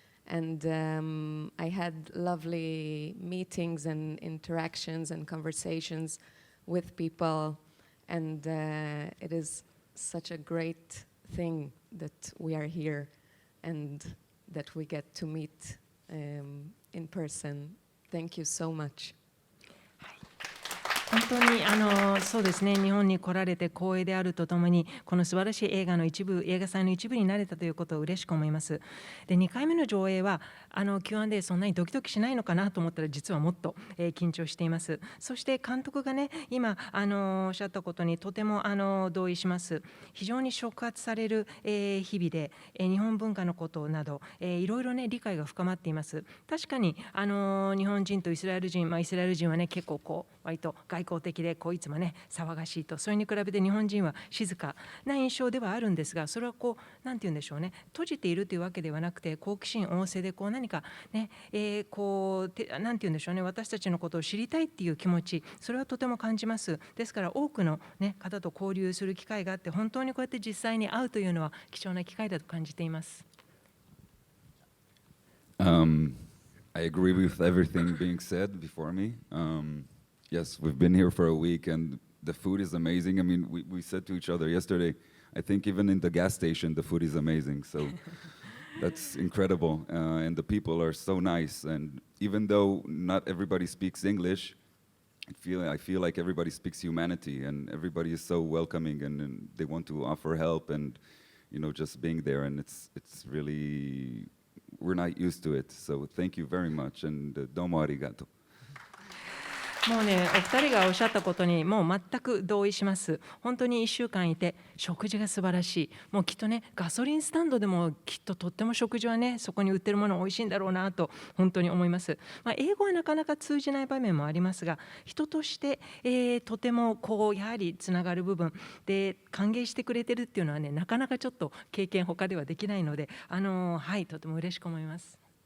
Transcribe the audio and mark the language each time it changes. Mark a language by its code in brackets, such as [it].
[en] And I had lovely meetings and interactions and conversations with people, and it is such a great thing that we are here and that we get to meet in person. Thank you so much. [ja] 本当にそうですね、日本に来られて光栄であるとともに、この素晴らしい映画祭の一部になれたということを嬉しく思います。で、2回目の上映はQ&A そんなにドキドキしないのかなと思ったら、実はもっと、緊張しています。そして監督がね、今おっしゃったことにとても同意します。非常に触発される、日々で、日本文化のことなど、いろいろね理解が深まっています。確かに日本人とイスラエル人、イスラエル人はね結構割と外交的でいつもね騒がしいと、それに比べて日本人は静かな印象ではあるんですが、それはなんて言うんでしょうね、閉じているというわけではなくて、好奇心旺盛で何かね、なんて言うんでしょうね、私たちのことを知りたいっていう気持ち、それはとても感じます。ですから多くの、方と交流する機会があって、本当にこうやって実際に会うというのは貴重な機会だと感じています。 [en] I agree with everything being said before me. Yes, we've been here for a week and the food is amazing. I mean, we said to each other yesterday, I think even in the gas station, the food is amazing. So that's incredible. And the people are so nice. And even though not everybody speaks English, I feel like everybody speaks humanity and everybody is so welcoming and they want to offer help and, just being there. And it's really, we're not used to it. So thank you very much. And [ja] domo arigato. もうね、お二人がおっしゃったことにもう全く同意します。本当に1週間いて食事が素晴らしい。もうきっとね、ガソリンスタンドでもきっととっても食事はね、そこに売ってるもの美味しいんだろうなと本当に思います。英語はなかなか通じない場面もありますが、人として、とてもこうやはりつながる部分で歓迎してくれてるっていうのはね、なかなかちょっと経験他ではできないので、はい、とても嬉しく思います。